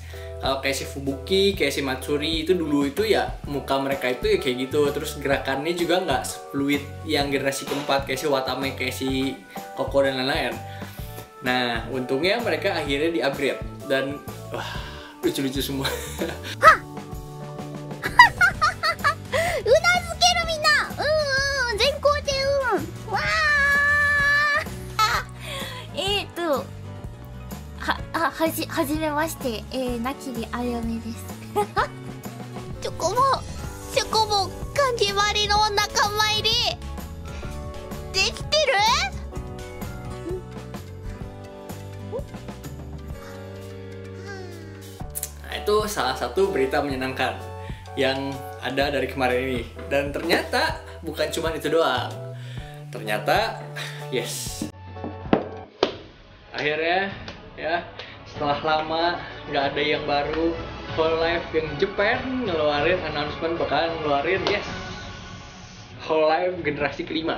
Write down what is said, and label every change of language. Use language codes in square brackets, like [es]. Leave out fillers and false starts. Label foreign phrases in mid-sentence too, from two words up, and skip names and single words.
[id] Kalau kayak si Fubuki, kayak si Matsuri itu dulu itu ya muka mereka itu ya kayak gitu, terus gerakannya juga nggak fluid yang generasi keempat kayak si Watame, kayak si Koko dan lain-lain. Nah untungnya mereka akhirnya di-upgrade dan wah lucu-lucu semua. [ja] はじめまして、なきりあやめです。チョコボ、カジマリの仲間入りできてる？ [id] Nah itu salah satu berita menyenangkan yang ada dari kemarin ini. Dan ternyata bukan cuma itu doang. Ternyata yes, akhirnya ya setelah lama nggak ada yang baru, Hololive yang Jepang ngeluarin announcement bakalan ngeluarin yes, Hololive generasi kelima.